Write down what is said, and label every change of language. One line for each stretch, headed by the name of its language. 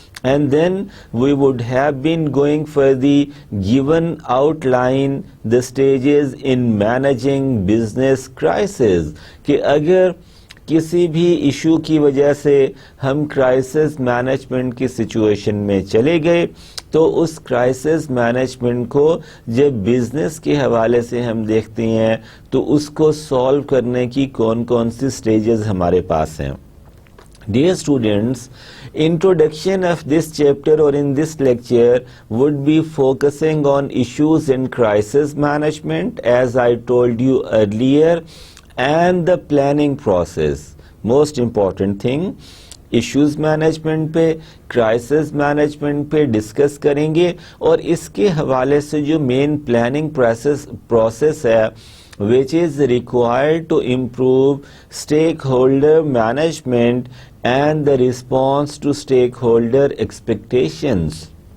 English: And then we would have been going for the given outline, the stages in managing business crisis.
Urdu: کہ اگر کسی بھی issue کی وجہ سے ہم کرائسس مینجمنٹ کی سچویشن میں چلے گئے تو اس کرائسس مینجمنٹ کو جب بزنس کے حوالے سے ہم دیکھتے ہیں تو اس کو سالو کرنے کی کون کون سی سٹیجز ہمارے پاس ہیں.
English: Dear students, introduction of this chapter or in this lecture would be focusing on issues in crisis management, as I told you earlier, and the planning process. Most important thing,
Urdu: issues management پہ، crisis management پہ discuss کریں گے اور اس کے حوالے سے جو مین planning process ہے
English: which is required to improve stakeholder management and the response to stakeholder expectations.